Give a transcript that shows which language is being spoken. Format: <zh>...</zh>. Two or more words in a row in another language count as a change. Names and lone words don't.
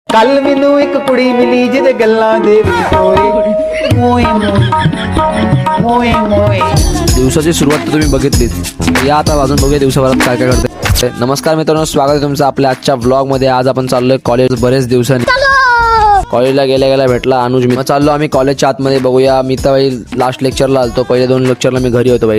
<pa>ਕੱਲ ਮੈਨੂੰ ਇੱਕ ਕੁੜੀ ਮਿਲੀ ਜਿਹਦੇ ਗੱਲਾਂ ਦੇ ਵਿੱਚ ਹੋਏ ਮੋਏ ਮੋਏ ਮੋਏ।</pa> <mr>दिवसाची सुरुवात तर तुम्ही बघितलीच. या आता वाजून बघूया दिवसाभरात काय काय करते. नमस्कार मित्रांनो, स्वागत आहे तुमचं आपल्या आजच्या व्लॉगमध्ये. आज आपण चाललोय कॉलेज. बरेच दिवसांनी कॉलेजला गेल्या भेटला अनुज. मी चाललो आम्ही कॉलेजच्या आतमध्ये. बघूया. मी तर भाई</mr> <en>last lecturela</en> <mr>आलतो. पहिले 2 लेक्चरला मी घरी होतो भाई.</mr>